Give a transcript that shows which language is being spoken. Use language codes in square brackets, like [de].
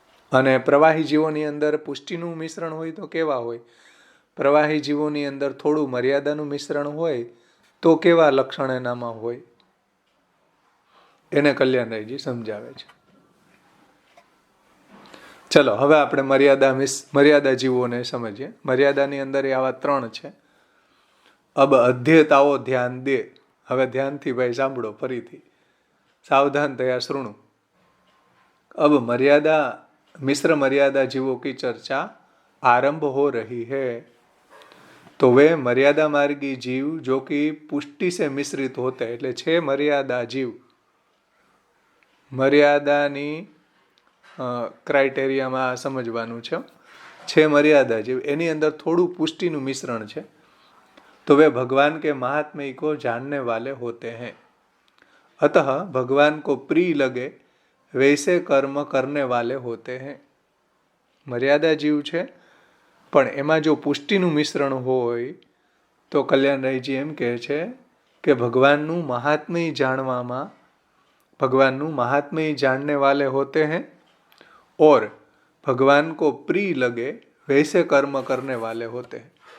[gu] અને પ્રવાહી જીવોની અંદર પુષ્ટિનું મિશ્રણ હોય તો કેવા હોય, પ્રવાહી જીવોની અંદર થોડું મર્યાદાનું મિશ્રણ હોય તો કેવા લક્ષણ એનામાં હોય એને કલ્યાણરાયજી સમજાવે છે. ચલો હવે આપણે મર્યાદા જીવોને સમજીએ. મર્યાદાની અંદર આવા 3 છે. [hi] અબ અધ્યતાઓ ધ્યાન દે. [gu] હવે ધ્યાનથી ભાઈ સાંભળો, ફરીથી સાવધાન થયા શૃણુ. [hi] अब मर्यादा मिश्र मर्यादा जीवों की चर्चा आरंभ हो रही है. तो वे मर्यादा मार्गी जीव जो कि पुष्टि से मिश्रित होते हैं, [gu] એટલે છે મર્યાદા જીવ, મર્યાદાની ક્રાઇટેરિયામાં સમજવાનું છે મર્યાદા જીવ, એની અંદર થોડું પુષ્ટિનું મિશ્રણ છે. [hi] तो वे भगवान के महात्म्य को जानने वाले होते हैं, अतः भगवान को प्रिय लगे वैसे कर्म करने वाले होते हैं. [gu] મર્યાદા જીવ છે પણ એમાં જો પુષ્ટિનું મિશ્રણ હોય તો કલ્યાણરાયજી એમ કહે છે કે ભગવાનનું મહાત્મ્ય જાણવામાં, ભગવાનનું મહાત્મ્ય [hi] जानने वाले होते हैं और भगवान को प्रिय लगे वैसे कर्म करने वाले होते हैं.